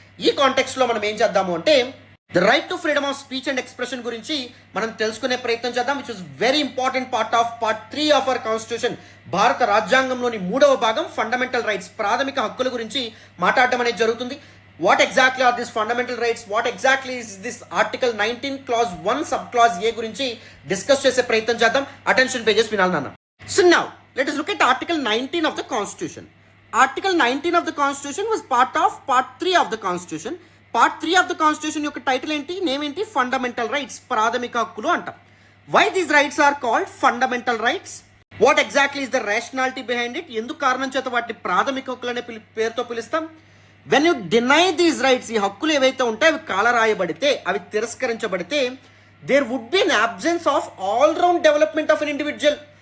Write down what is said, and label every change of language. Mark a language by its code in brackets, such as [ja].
[te] ఈ కాంటెక్స్లో మనం ఏం చేద్దాము అంటే [en] the right to freedom of speech and expression [te] గురించి మనం తెలుసుకునే ప్రయత్నం చేద్దాం, [en] Which is very important part 3 of our constitution. [te] భారత రాజ్యాంగంలోని 3వ భాగం ఫండమెంటల్ రైట్స్, ప్రాథమిక హక్కుల గురించి మాట్లాడటం అనేది జరుగుతుంది. [en] what exactly are this fundamental rights, what exactly is this article 19 clause 1 sub clause A [te] గురించి డిస్కస్ చేసే ప్రయత్నం చేద్దాం. అటెన్షన్ పేజెస్ వినాలి నాన్న. [en] So now let us look at article 19 of the constitution. Article 19 of the constitution was part 3 of the constitution. Part 3 of the constitution [te] యొక్క title ఏంటి, name ఏంటి? Fundamental rights, ప్రాథమిక హక్కులు అంటాం. [en] Why these rights are called fundamental rights? What exactly is the rationality behind it? [te] ఎందుకు కారణం చేత వాటిని ప్రాథమిక హక్కులు అనే పేరుతో పిలుస్తాం? [en] when you deny these rights, [te] ఈ హక్కులు ఏవైతే ఉంటాయో అవి కాలరాయబడితే, అవి తిరస్కరించబడితే, [en] There would be an absence of all round development of an individual.